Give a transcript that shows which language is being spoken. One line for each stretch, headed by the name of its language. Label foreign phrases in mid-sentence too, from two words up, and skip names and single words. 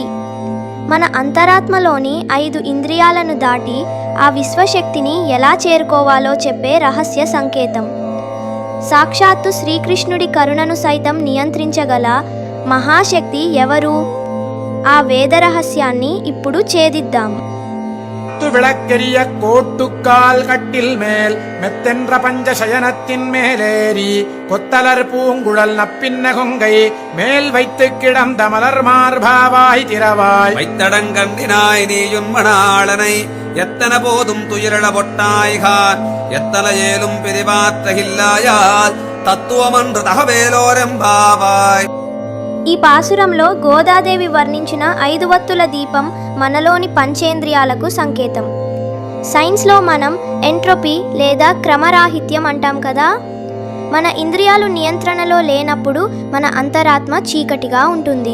Telugu: మన అంతరాత్మలోని 5 ఇంద్రియాలను దాటి ఆ విశ్వశక్తిని ఎలా చేరుకోవాలో చెప్పే రహస్య సంకేతం. సాక్షాత్తు శ్రీకృష్ణుడి కరుణను సైతం నియంత్రించగల మహాశక్తి ఎవరు? ఆ వేద రహస్యాన్ని ఇప్పుడు ఛేదిద్దాం.
Tamil: விளக்கெரிய கோட்டுக்கால் கட்டில் மேல் மெத்தென்ற பஞ்சசயனத்தின் மேலேறி கொத்தலர் பூங்குழல் நப்பின்ன கொங்கை மேல் வைத்து கிடந்த மலர் மார்பாவாய் திரவாய் வைத்தடங்கண்டினாய் நீயும் மணாளனை எத்தன போதும் துயிரள பொட்டாய்கான் எத்தன ஏலும் பிரிவாற்றகில்லாயால் தத்துவமன்று தகவேலோரெம்பாவாய்.
Telugu: ఈ పాసురంలో గోదాదేవి వర్ణించిన 5 ఒత్తుల దీపం మనలోని పంచేంద్రియాలకు సంకేతం. సైన్స్లో మనం ఎంట్రోపీ లేదా క్రమరాహిత్యం అంటాం కదా. మన ఇంద్రియాలు నియంత్రణలో లేనప్పుడు మన అంతరాత్మ చీకటిగా ఉంటుంది.